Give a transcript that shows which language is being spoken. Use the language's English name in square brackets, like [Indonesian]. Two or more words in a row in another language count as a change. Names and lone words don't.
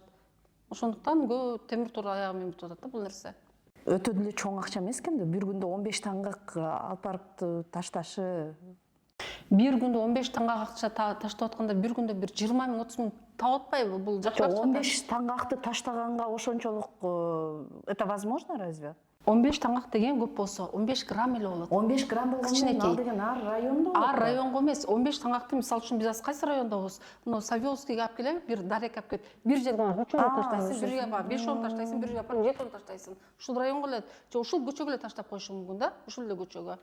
[Kyrgyz] Ошондуктан темир тор аягы менен бүтүп атат да бул нерсе. Өтө деле чоң акча эмес экен да, бир күндө 15 таңгак алып барып ташташы. Бир күндө 15 таңгак акча таштап атканда бир күндө бир 20 миң 30 миң таап атпайбы? Бул жакшы акча. 15 таңгакты таштаганга ошончолук [Russian] это возможно разве? [Kyrgyz] 15 таңгак деген көп болсо, 15 грамм эле болот. 15 грамм болгондо ал деген ар райондо болот. Ар районго эмес, 15 таңгакты мисалы үчүн биз кайсы райондобуз? Мына Савеловскийге алып келеби, бир дарек алып келип, бир жерге 3 таштайсың, бир жерге 5 таштайсың, бир жерге 7 таштайсың. Ушул районго эле, же ушул көчөгө эле таштап коюшу мүмкүн да, ушул эле көчөгө.